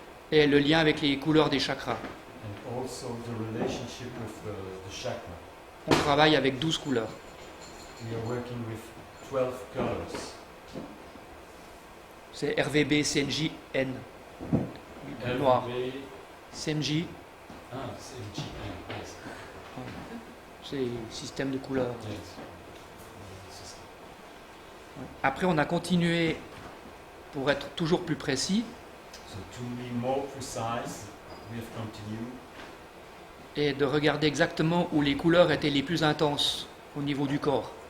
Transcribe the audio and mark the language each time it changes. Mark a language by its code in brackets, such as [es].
[fr] Et le lien avec les couleurs des chakras. [en] And also the relationship with the chakra. [fr] On travaille avec 12 couleurs. [en] We are working with 12 colors. [fr] C'est RVB, CNJ, N. Noir. LVA, CNJ, CNG, yes. c'est le système de couleurs. [en] Yes. [fr] Après, on a continué pour être toujours plus précis. [en] So to be more precise, we have continued [fr] Et de regarder exactement où les couleurs étaient les plus intenses au niveau du corps.